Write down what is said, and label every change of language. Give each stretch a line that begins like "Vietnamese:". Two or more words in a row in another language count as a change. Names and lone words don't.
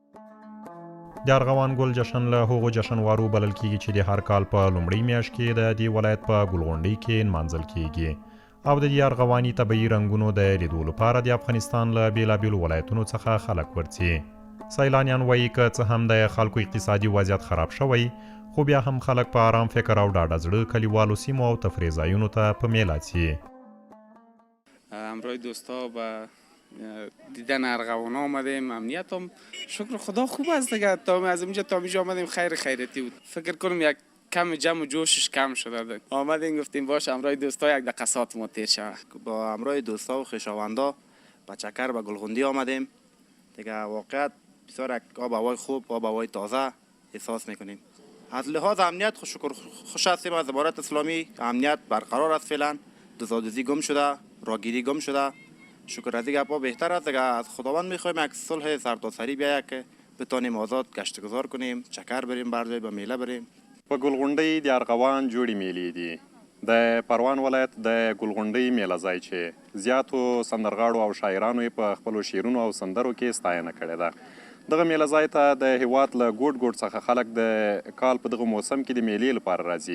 Pashto: د ارغوان ګل جشن له هغو جشنوارو بلل کیږي چې د هر کال په لومړۍ میاشت کې د دې ولایت په ګلغونډۍ کې نمانځل کیږي او د دې ارغواني طبیعي رنګونو د لیدو لپاره د افغانستان له بیلابیلو ولایتونو څخه خلک ورځي. سیلانیان وایي که څه هم د خلکو اقتصادي وضعیت خراب شوی، خو بیا هم خلک په آرام فکر او ډاډه زړه کلیوالو سیمو او تفریح ځایونو ته په میله ځي.
Persian: همراه دوستا به دیدن ارغوان آمدیم، امنیت هم شکر خدا خوب است دیگه. از اینجا تا اینجا آمدیم خیر خیرتی بود. فکر کنم یک کم جمع و جوشش کم شده بود. آمدیم گفتیم باش همراه دوستا یک دقیقه ساعت ما تیر شود. با همراه دوستا و خویشاوندا با چکر به گلغونډۍ آمدیم دیگه. واقعیت بسیار آب هوای خوب، آب هوای تازه احساس میکنیم. از لحاظ امنیت شکر خوش هستیم. از امارت اسلامی امنیت برقرار است فعلا. دزدی گم شده، راگیری گم شده. شکر از این گپا بهتر است دیگه. از خداوند میخوایم یک صلح سرتاسری بیاید که بتونیم آزاد گشت گذار کنیم، چکر بریم، برجای به میله بریم.
Pashto: په ګلغونډۍ د ارغوان جوړې میلې دي. د پروان ولایت د ګلغونډۍ میله ځای چې زیاتو سندرغاړو او شاعرانو یې په خپلو شعرونو او سندرو کې ستاینه کړې ده. دغه میله ځای ته د هیواد له ګوټ ګوټ څخه خلک د کال په دغه موسم کې د میلې لپاره راځي.